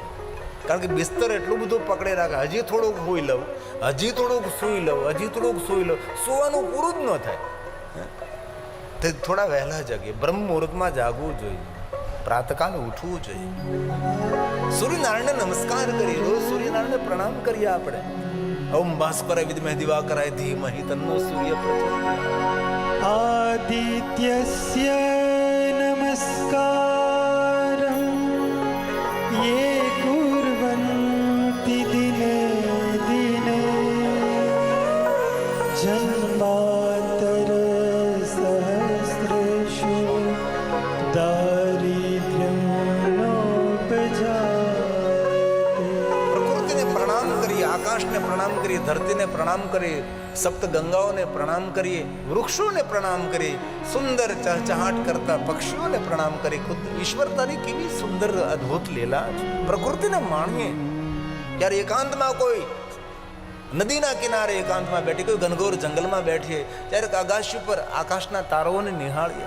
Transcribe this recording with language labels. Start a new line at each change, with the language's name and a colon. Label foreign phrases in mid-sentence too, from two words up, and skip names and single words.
Gujarati: કારણ કે બિસ્તર એટલું બધું પકડી રાખે, હજી થોડુંક સૂઈ લઉં, હજી થોડુંક સૂઈ લઉં, હજી થોડુંક સૂઈ લઉં, સૂવાનું પૂરું જ ન થાય. તે થોડા વહેલા જાગીએ, બ્રહ્મ મુહૂર્તમાં જાગવું જોઈએ, પ્રાતકાલ ઉઠવું જોઈએ, સૂર્યનારાયણને નમસ્કાર કરીએ, રોજ સૂર્યનારાયણને પ્રણામ કરીએ આપણે.
Sanskrit: ओम भास्कराय विद्महे दिवाकराय धीमहि तन्नो सूर्य प्रचोदयात्. आदित्यस्य नमस्कारं ये कुर्वन्ति दिने दिने जन्मान्तर सहस्रेषु दारिद्र्यं नोपजायते.
Gujarati: પ્રકૃતિને પ્રણામ કરીએ, આકાશને પ્રણામ કરીએ, ધરતીને પ્રણામ કરીએ, સપ્ત ગંગાઓને પ્રણામ કરીએ, વૃક્ષોને પ્રણામ કરીએ, સુંદર ચહચહાટ કરતા પક્ષીઓને પ્રણામ કરીએ. ખુદ ઈશ્વરતાની કેવી સુંદર અદ્ભુત લીલા છે. પ્રકૃતિને માણીએ. જ્યારે એકાંતમાં કોઈ નદીના કિનારે એકાંતમાં બેઠી, કોઈ ઘનઘોર જંગલમાં બેઠીએ, ત્યારે આકાશી પર આકાશના તારાઓને નિહાળીએ.